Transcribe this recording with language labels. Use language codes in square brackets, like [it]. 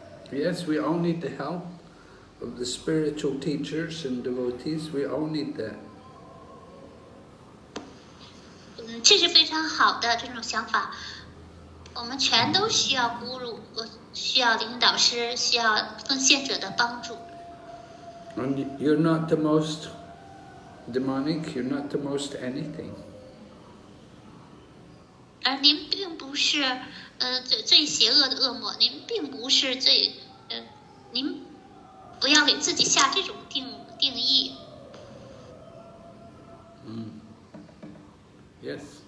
[en] Yes, we all need the help of the spiritual teachers and devotees. We all need that. [zh] 这是非常好的这种想法。我们全都需要Guru，需要领导师，需要奉献者的帮助。 [en] And you're not the most demonic. You're not the most anything. [zh] 而您并不是最邪恶的恶魔，您并不是您不要给自己下这种定义。 [en] Yes.